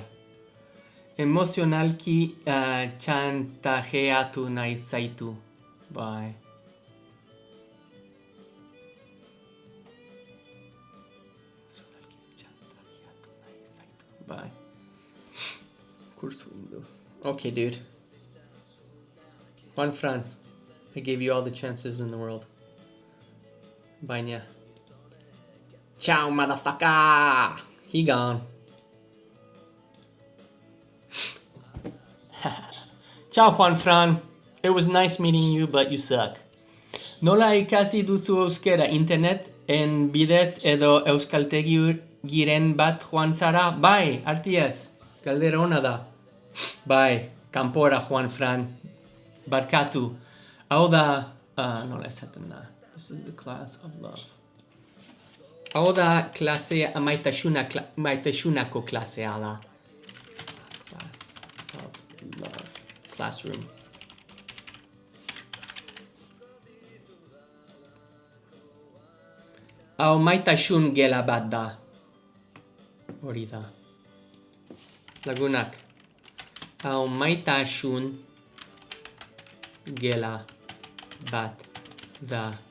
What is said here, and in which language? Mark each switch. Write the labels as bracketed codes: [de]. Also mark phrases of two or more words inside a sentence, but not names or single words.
[eu] Emozionalki txantajeatu nahi zaitu, bai. Bai. [en] Kurso window. Okay, dude. Juan Fran, I gave you all the chances in the world. Baina. Ciao, motherfucker! He gone. Ciao, Juan Fran. It was nice meeting you, but you suck. [eu] Nola ikasi duzu euskera internet en bidez edo euskaltegiren bat joan zara? Bai, artiaz. Galdera ona da. Bai, kanpora, Juan Fran. Barkatu. Hau da... nola esaten da. [en] This is the class of love. [eu] Hau da klasea, maitasunako klasea da. [en] Class of love. Classroom. [eu] Hau maitasun gela bat da. Hori da. Lagunak. Hau maitasun gela bat da.